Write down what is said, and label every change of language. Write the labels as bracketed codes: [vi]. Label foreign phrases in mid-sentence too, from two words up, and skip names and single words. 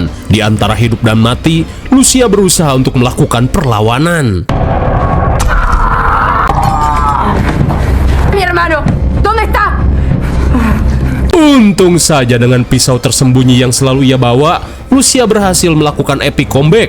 [id] Di antara hidup dan mati, Lucia berusaha untuk melakukan perlawanan. [es] Mi hermano, ¿dónde está? [id] Untung saja dengan pisau tersembunyi yang selalu ia bawa, Lucia berhasil melakukan [en] epic comeback.